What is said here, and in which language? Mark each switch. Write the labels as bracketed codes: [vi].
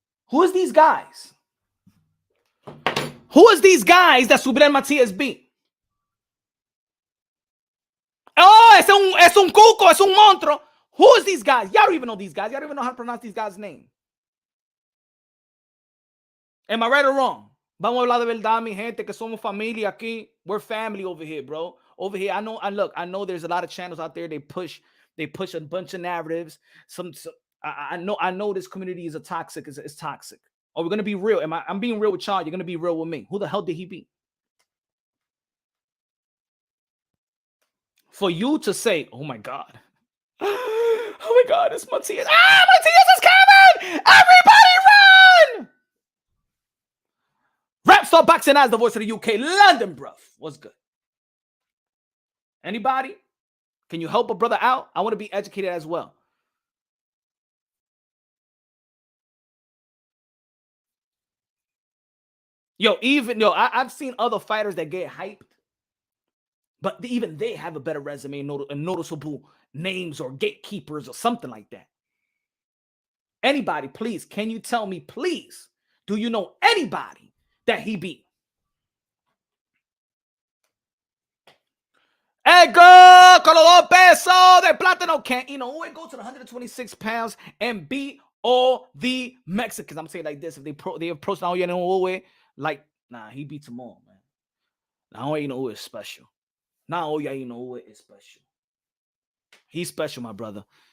[en] Who is these guys? Who is these guys that Subriel Matias beat? Oh, [es] es un cuco, es un monstruo. [en] Who is these guys? Y'all don't even know these guys. Y'all don't even know how to pronounce these guys' name. Am I right or wrong? [es] Vamos a hablar de verdad, mi gente, que somos familia aquí. [en] We're family over here, bro. Over here, I know there's a lot of channels out there. They push a bunch of narratives. I know this community is toxic. It's toxic. Oh, we're gonna be real. I'm being real with y'all. You're gonna be real with me. Who the hell did he beat? For you to say, oh my God. Oh my God, it's Matias. Matias is coming! Everybody run! Rap Star Boxing as the voice of the UK. London, bruv. What's good? Anybody? Can you help a brother out? I want to be educated as well. I've seen other fighters that get hyped But even they have a better resume and noticeable names or gatekeepers or something like that. Anybody, please, can you tell me, please, do you know anybody that he beat? [es] Edgar con los 2 pesos de plátano. [en] Can't Inoue go to the 126 pounds and beat all the Mexicans? I'm saying like this: if they approach Naoya Inoue, like, nah, he beats them all, man. Naoya Inoue is special. Naoya Inoue is special. He's special, my brother.